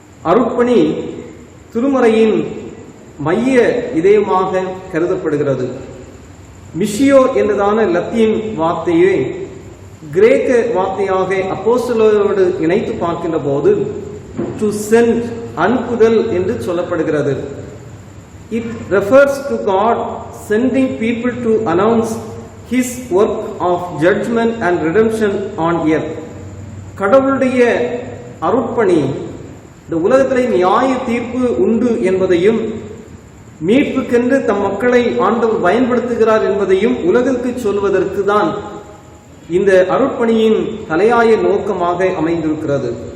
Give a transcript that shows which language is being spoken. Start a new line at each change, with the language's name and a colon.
Tamil: அருட்பணி திருமறையின் மைய இதயமாக கருதப்படுகிறது. மிஷியோ என்றதான லத்தீன் வார்த்தையை கிரேக்க வார்த்தையாக அப்போஸ்தலரோடு இணைத்து பார்க்கின்ற போது
English: to send,
Tamil: அனுப்புதல் என்று சொல்லப்படுகிறது.
English: It refers to God sending people to announce His work of judgment and redemption on earth.
Tamil: கடவுளுடைய அருட்பணி இந்த உலகத்திலே நியாய தீர்ப்பு உண்டு என்பதையும், மீட்புக்கென்று தம் மக்களை ஆண்டவர் பயன்படுத்துகிறார் என்பதையும் உலகிற்கு சொல்வதற்கு தான் இந்த அருட்பணியின் தலையாய நோக்கமாக அமைந்திருக்கிறது.